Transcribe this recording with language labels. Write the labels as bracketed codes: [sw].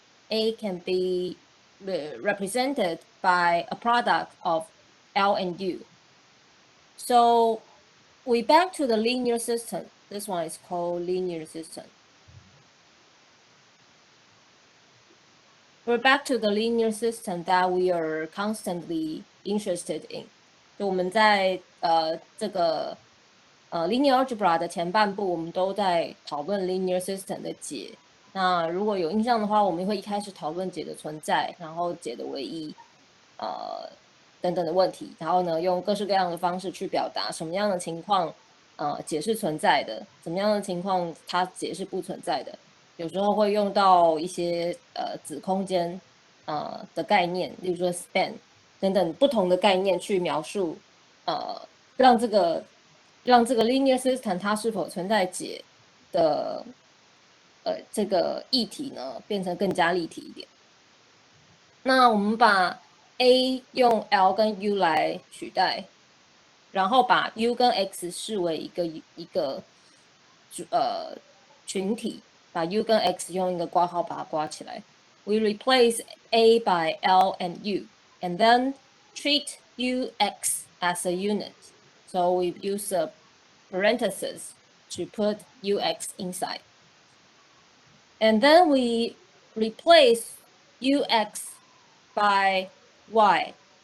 [en] A can be represented by a product of L and U. So we back to the linear system. This one is called linear system. We're back to the linear system that we are constantly interested in. [zh] 就我们在这个linear algebra 的前半部，我们都在讨论 linear system 的解。那如果有印象的话，我们会一开始讨论解的存在，然后解的唯一，等等的问题，然后呢，用各式各样的方式去表达什么样的情况，解是存在的，什么样的情况它解是不存在的。有时候会用到一些子空间的概念，例如说 span 等等不同的概念去描述，让这个 linear system 它是否存在解的这个议题呢，变成更加立体一点。那我们把 A 用 L 跟 U 来取代，然后把 U 跟 X 视为一个群体，把 U 跟 X 用一个括号把它括起来。 [en] We replace A by L and U, and then treat UX as a unit. So we use a parenthesis to put UX inside. And then we replace UX by Y.